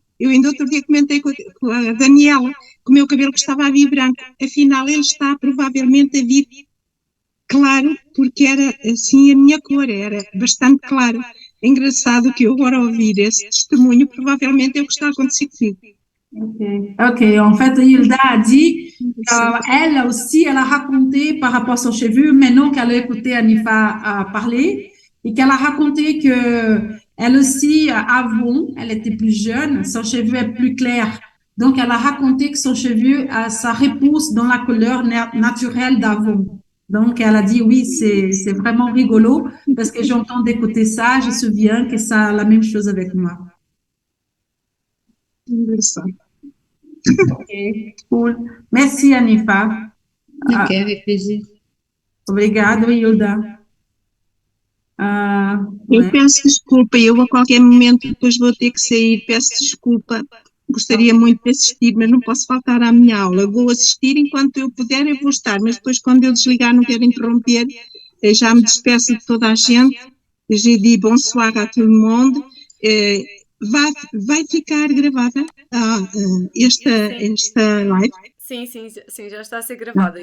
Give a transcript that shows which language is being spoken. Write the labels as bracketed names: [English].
[Portuguese] Eu ainda outro dia comentei com a Daniela que o meu cabelo que estava a vir branco. Afinal, ele está provavelmente a vir claro, porque era assim a minha cor, era bastante claro. É engraçado que eu agora ouvir esse testemunho, provavelmente é o que está a acontecer comigo. Ok. [French] En fait, Hilda a dit qu'elle aussi, elle a raconté par rapport à son cheveu, maintenant qu'elle a écouté Anifa parler, et qu'elle a raconté que elle aussi, avant, elle était plus jeune, son cheveu est plus clair. Donc, elle a raconté que son cheveu, ça repousse dans la couleur naturelle d'avant. Donc, elle a dit, oui, c'est vraiment rigolo parce que j'entends d'écouter ça, je me souviens que ça a la même chose avec moi. Ok, cool. Merci, Anifa. Ok, avec plaisir. [Portuguese] Obrigado, Hilda. Eu peço desculpa, eu a qualquer momento depois vou ter que sair, peço desculpa. Gostaria muito de assistir, mas não posso faltar à minha aula. Vou assistir enquanto eu puder, eu vou estar, mas depois quando eu desligar não quero interromper, já me despeço de toda a gente. [French] Je dis bonsoir à tout le monde. [Portuguese] Vai ficar gravada esta live? Sim, já está a ser gravada.